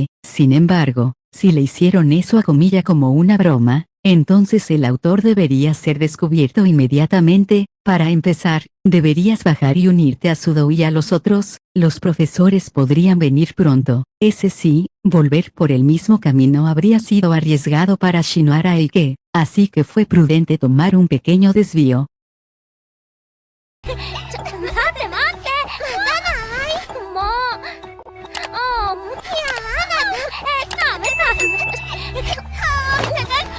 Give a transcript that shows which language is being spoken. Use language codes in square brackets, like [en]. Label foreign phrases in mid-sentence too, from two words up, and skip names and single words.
[es] Sin embargo, si le hicieron eso a Comilla como una broma, entonces el autor debería ser descubierto inmediatamente. Para empezar, deberías bajar y unirte a Sudo y a los otros. Los profesores podrían venir pronto. Ese sí, volver por el mismo camino habría sido arriesgado para Shinohara y Ike, así que fue prudente tomar un pequeño desvío. [ja] 待って待って待たないもうああもういやダメだ